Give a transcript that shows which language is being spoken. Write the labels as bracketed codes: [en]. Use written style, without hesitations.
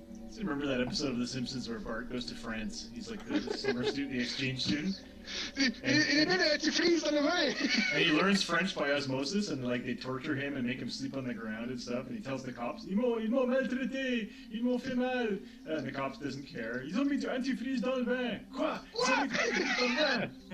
[en] So remember that episode of The Simpsons where Bart goes to France? He's like the summer student, the exchange student, [fr] Il est bien un antifreeze dans le vin. [en] and he learns French by osmosis, and like they torture him and make him sleep on the ground and stuff. And he tells the cops, [fr] "Ils m'ont maltraité, ils m'ont fait mal," [en] and the cops doesn't care. [fr] Ils ont mis du antifreeze dans le vin. Quoi? Ils ont mis du antifreeze dans le vin.